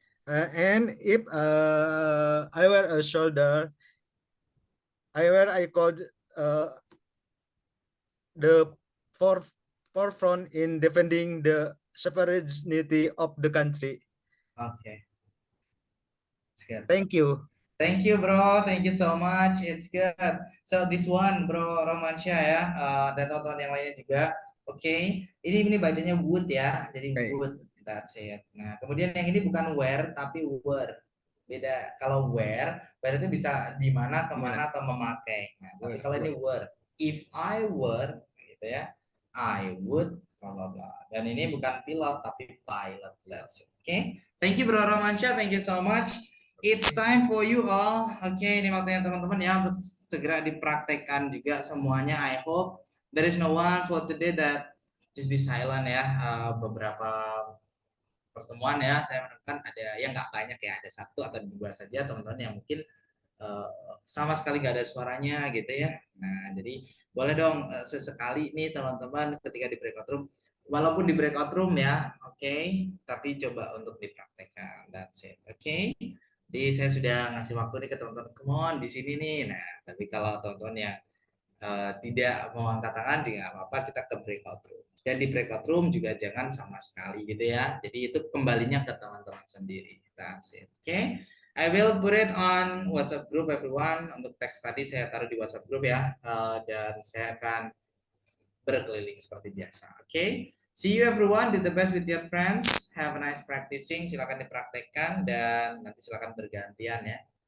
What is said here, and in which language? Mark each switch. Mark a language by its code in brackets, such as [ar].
[en] And if I were a soldier, I could the forefront in defending the sovereignty of the country. Okay. It's good. Thank you. Thank you bro, thank you so much. It's good. So this one bro [id] Romansyah ya, dan teman-teman yang lainnya juga. Oke, ini bacanya would ya, jadi [en] Okay. would. That's it. [id] Nah, kemudian yang ini bukan where tapi were. Beda. Kalau where, berarti bisa di mana, kemana atau memakai. Nah, tapi kalau ini were, [en] if I were, [id] gitu ya, [en] I would, blah blah blah. [id] Dan ini bukan pilot tapi pilot. [en] That's it. Oke, thank you bro Romansyah, thank you so much. It's time for you all. [id] Oke, ini waktunya teman-teman ya untuk segera dipraktekkan juga semuanya. [en] I hope there is no one for today that just be silent ya. [id] Beberapa pertemuan ya, saya menemukan ada yang nggak banyak ya, ada satu atau dua saja teman-teman yang mungkin sama sekali nggak ada suaranya gitu ya. Nah, jadi boleh dong sesekali nih teman-teman ketika di breakout room, walaupun di breakout room ya, oke, tapi coba untuk dipraktekkan. [en] That's it. [id] Oke. Jadi saya sudah ngasih waktu nih ke teman-teman, [en] come on [id] di sini nih. Nah, tapi kalau teman-teman yang tidak mau angkat tangan juga nggak apa-apa, kita ke breakout room. Dan di breakout room juga jangan sama sekali gitu ya. Jadi itu kembalinya ke teman-teman sendiri. [en] That's it. Oke. I will put it on WhatsApp group everyone. [id] Untuk teks tadi saya taruh di WhatsApp group ya. Dan saya akan berkeliling seperti biasa. Oke. [en] See you everyone. Do the best with your friends. Have a nice practicing. [id] Silakan dipraktekkan dan nanti silakan bergantian ya.